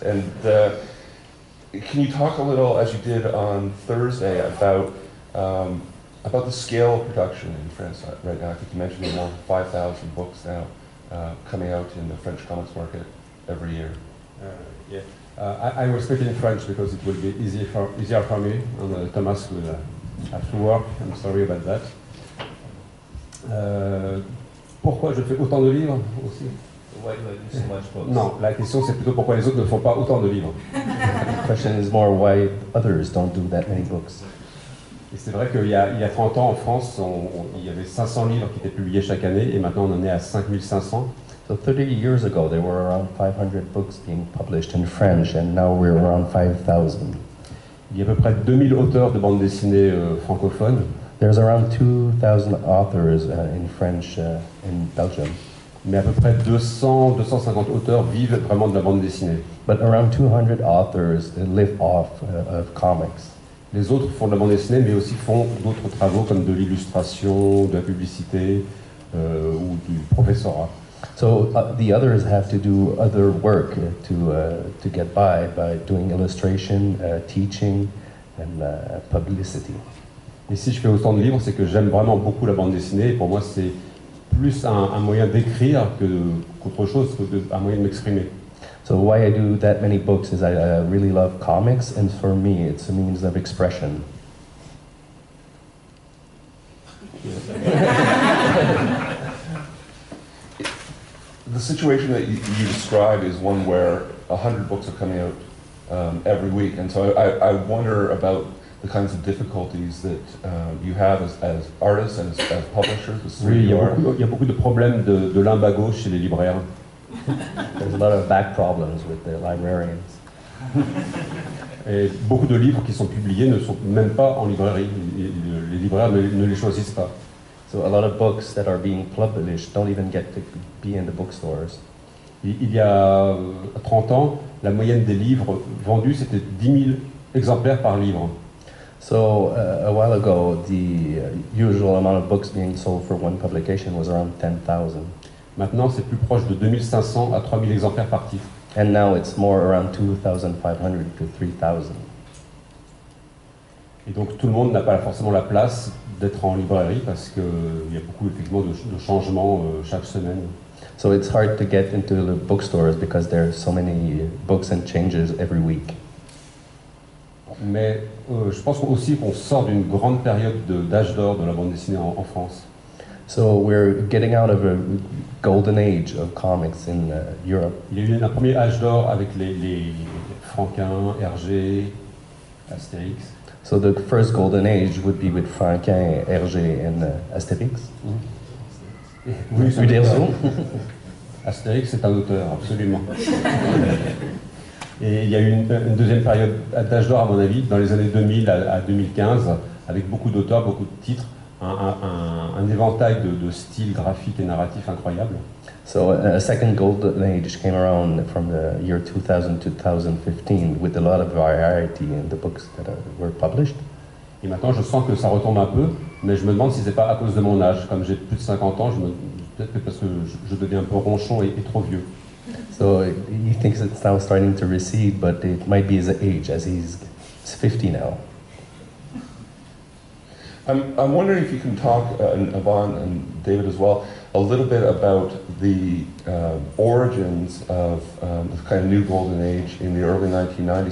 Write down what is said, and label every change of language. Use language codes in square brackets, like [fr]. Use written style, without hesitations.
[en] And can you talk a little, as you did on Thursday, about the scale of production in France right now? I think you mentioned there are more than 5,000 books now coming out in the French comics market every year. Yeah. I will speak in French because it will be easier for me, and Thomas will have to work. I'm sorry about that. [fr] Pourquoi je fais autant de livres aussi? [en] Why do I do so much books? [fr] Non, la question c'est plutôt pourquoi les autres ne font pas autant de livres. [en] The question is more why others don't do that many books. [fr] Et c'est vrai qu'il y a 30 ans en France, il y avait 500 livres qui étaient publiés chaque année et maintenant on en est à 5500. [en] So 30 years ago, there were around 500 books being published in French, and now we're around 5,000. [fr] Il y a à peu près 2000 auteurs de bande dessinée francophones. [en] There's around 2,000 authors in French in Belgium, [fr] Mais à peu près 200-250 auteurs vivent vraiment de la bande dessinée. [en] but around 200 authors live off of comics. [fr] Les autres font de la bande dessinée, mais aussi font d'autres travaux comme de l'illustration, de la publicité ou du professorat. [en] So the others have to do other work to get by doing illustration, teaching, and publicity. [fr] Et si je fais autant de livres, c'est que j'aime vraiment beaucoup la bande dessinée. Et pour moi, c'est plus un moyen d'écrire qu'autre chose, un moyen de m'exprimer. [en] So why I do that many books is I really love comics, and for me, it's a means of expression. The situation that you describe is one where 100 books are coming out every week, and so I wonder about the kinds of difficulties that you have as artists and as publishers. As [fr] Oui, [en] you are. [fr] il y a beaucoup de problèmes de limbago chez les libraires. [en] There's a lot of back problems with the librarians. [fr] Et beaucoup de livres qui sont publiés ne sont même pas en librairie. Les libraires ne les choisissent pas. [en] So a lot of books that are being published don't even get to be in the bookstores. [fr] Il y a 30 ans, la moyenne des livres vendus, c'était 10 000 exemplaires par livre. [en] So a while ago, the usual amount of books being sold for one publication was around 10,000. [fr] Maintenant, c'est plus proche de 2500 à 3000 exemplaires par titre. [en] And now it's more around 2,500 to 3,000. [fr] Et donc tout le monde n'a pas forcément la place d'être en librairie parce qu'il y a beaucoup effectivement de changements chaque semaine. [en] So it's hard to get into the bookstores because there are so many books and changes every week. [fr] Mais je pense aussi qu'on sort d'une grande période d'âge d'or de la bande dessinée en France. [en] So we're getting out of a golden age of comics in Europe. [fr] Il y a eu un premier âge d'or avec les Franquin, Hergé, Astérix. [en] So the first golden age would be with Franquin, Hergé, and Astérix. [fr] Oui, c'est un Uderzo. auteur. Astérix, c'est un auteur, absolument. Et il y a eu une deuxième période d'âge d'or, à mon avis, dans les années 2000 à 2015, avec beaucoup d'auteurs, beaucoup de titres, un éventail de styles graphiques et narratifs incroyables. [en] So a second golden age came around from the year 2000 to 2015 with a lot of variety in the books that were published. [fr] Et maintenant, je sens que ça retombe un peu, mais je me demande si c'est pas à cause de mon âge. Comme j'ai plus de 50 ans, peut-être que parce que je deviens un peu ronchon et trop vieux. [en] So he thinks it's now starting to recede, but it might be his age, as he's 50 now. I'm wondering if you can talk, Yvonne and David as well, a little bit about the origins of the kind of new golden age in the early 1990s.